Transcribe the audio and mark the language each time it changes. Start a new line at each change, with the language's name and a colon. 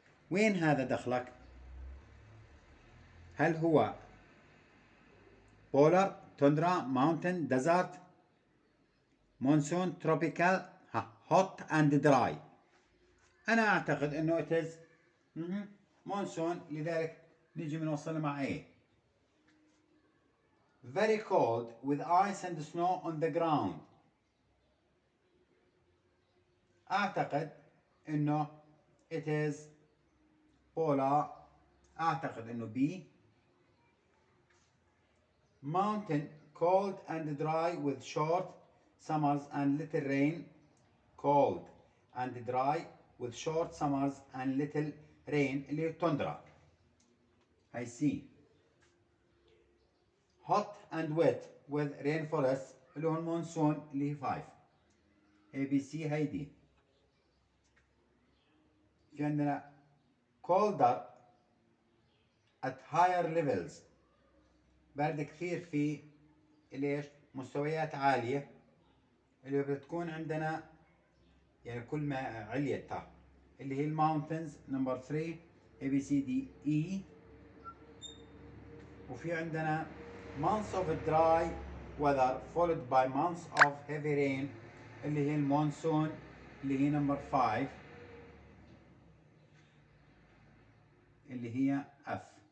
Arabic: وين هذا دخلك؟ هل هو بولار، توندرا، ماونتن، ديزرت، مونسون، تروبيكال،
English: hot and dry.
Arabic: أنا أعتقد إنه
English: it is
Arabic: مونسون، لذلك نيجي بنوصلها مع A.
English: Very cold with ice and snow on the ground.
Arabic: أعتقد إنه
English: it is polar.
Arabic: أعتقد إنه B.
English: Mountain cold and dry with short summers and little rain. Cold and dry with short summers and little rain
Arabic: اللي هي تندرا. هاي C.
English: Hot and wet with rainforest
Arabic: اللي هو المونسون اللي هي
English: 5.
Arabic: A B C هاي D. في عندنا
English: colder at higher levels،
Arabic: برد كثير في ليش؟ مستويات عالية اللي بتكون عندنا يعني كل ما عليتها اللي هي الماونتنز. نمبر 3 A B C D E. وفي عندنا
English: months of dry weather followed by months of heavy rain
Arabic: اللي هي المونسون اللي هي نمبر 5 اللي هي F.